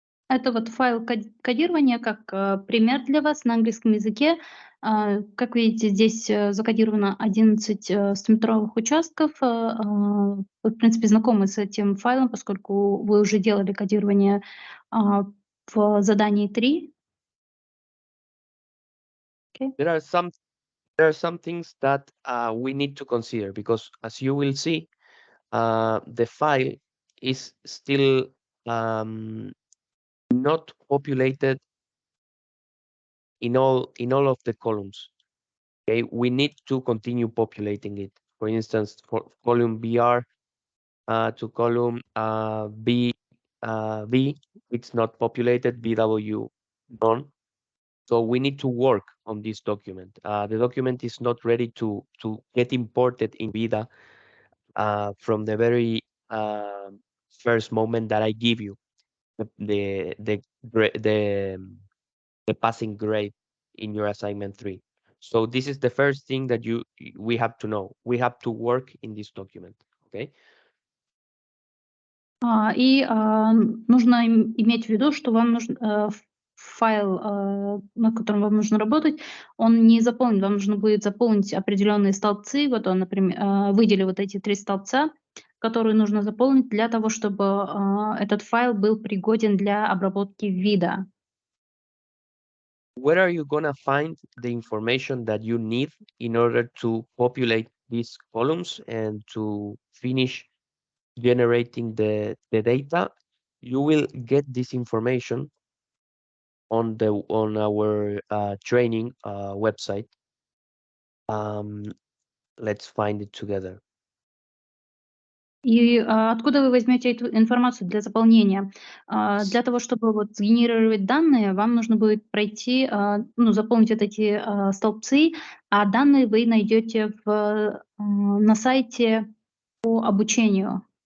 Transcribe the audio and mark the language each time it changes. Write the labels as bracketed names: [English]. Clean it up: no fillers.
[Russian] Это вот файл кодирования как пример для вас на английском языке. Как видите, здесь закодировано 11 100-метровых участков. Вы, в принципе, знакомы с этим файлом, поскольку вы уже делали кодирование в задании 3. [English] Okay. There are some things that we need to consider because, as you will see, the file is still not populated in all of the columns. Okay, we need to continue populating it. For instance, for column BR to column B, it's not populated, BW none. So we need to work on this document. The document is not ready to get imported in ViDA from the very first moment that I give you the the the the, the passing grade in your assignment 3. So this is the first thing that we have to know. We have to work in this document. Okay. [Russian] Нужно иметь в виду, что вам нужен файл, над которым вам нужно работать, он не заполнен. Вам нужно будет заполнить определенные столбцы. Вот он, например, выделил вот эти 3 столбца, которые нужно заполнить для того, чтобы этот файл был пригоден для обработки вида. [English] Where are you gonna find the information that you need in order to populate these columns and to finish generating the data? You will get this information on our training website. Let's find it together. [Russian] И откуда вы возьмете эту информацию для заполнения? Для того, чтобы вот сгенерировать данные, вам нужно будет пройти, заполнить вот эти столбцы, а данные вы найдете на сайте по обучению.